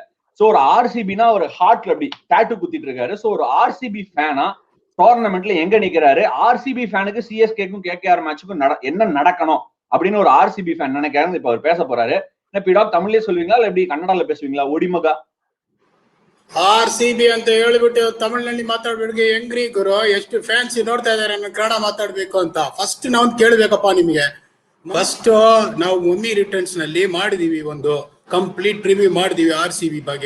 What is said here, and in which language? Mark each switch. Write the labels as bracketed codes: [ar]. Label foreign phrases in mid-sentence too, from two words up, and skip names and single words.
[ta] சோ ஒரு ஆர்சிபினா ஒரு ஹார்ட்ல அப்படி டாட்டூ குத்திட்டு இருக்காரு. சோ ஒரு ஆர்சிபி ஃபேனா டோர்னமெண்ட்ல எங்க நிக்கிறாரு, ஆர்சிபி ஃபேனுக்கு சிஎஸ்கேக்கும் கேகேஆர் மேட்சுக்கும் என்ன நடக்கணும் அப்படின்னு ஒரு ஆர்சிபி ஃபேன் நினைக்கிறாரு. இப்ப அவர் பேச போறாரு. என்ன பீடாக் தமிழ்லயே சொல்லுவீங்களா இல்ல எப்படி கன்னடால பேசுவீங்களா? ஒடிமகா [kn] ಆರ್ಸಿಬಿ ಅಂತ ಹೇಳ್ಬಿಟ್ಟು ತಮಿಳ್ನಲ್ಲಿ ಮಾತಾಡ್ಬಿಡ್ಗೆ ಹೆಂಗ್ರಿ ಗುರು, ಎಷ್ಟು ಫ್ಯಾನ್ಸಿ ನೋಡ್ತಾ ಇದಾರೆ ಕನ್ನಡ ಮಾತಾಡ್ಬೇಕು ಅಂತ. ಫಸ್ಟ್ ನಾವು ಕೇಳ್ಬೇಕಪ್ಪ ನಿಮ್ಗೆ. ಫಸ್ಟ್ ನಾವು ಮಮ್ಮಿ ರಿಟರ್ನ್ಸ್ ನಲ್ಲಿ ಮಾಡಿದೀವಿ, ಒಂದು [en] complete review [kn] ಮಾಡಿದೀವಿ ಆರ್ಸಿಬಿ ಬಗ್ಗೆ.